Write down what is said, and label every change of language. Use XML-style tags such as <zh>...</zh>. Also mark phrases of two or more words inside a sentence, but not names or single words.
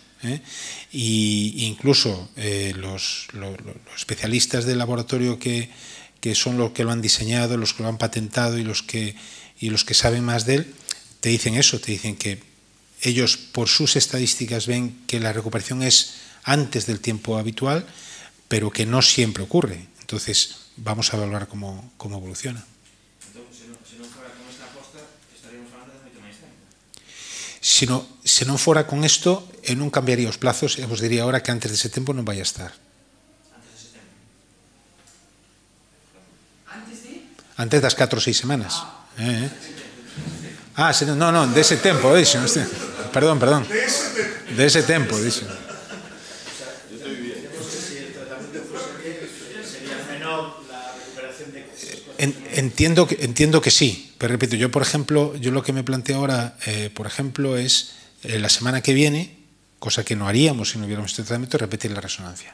<es>Y incluso los especialistas del laboratorio que son los que lo han diseñado, los que lo han patentado y los que saben más de él, te dicen eso, te dicen que ellos por sus estadísticas ven que la recuperación es antes del tiempo habitual, pero que no siempre ocurre. Entonces, vamos a evaluar cómo evoluciona.</es> <gl>Entón, se non fora con esta aposta, estaríamos falando de moito máis tempo. Se non fora con isto, eu non cambiaría os plazos, eu vos diría ahora que antes dese tempo non vai a estar. Antes de setembro. Antes das 4 ou 6 semanas. Non, dese tempo, dixo. Perdón. De ese tempo, dixo.</gl> <es>Entiendo que sí, pero repito, yo por ejemplo, lo que me planteo ahora, por ejemplo, es la semana que viene, cosa que no haríamos si no hubiéramos este tratamiento, repetir la resonancia.</es>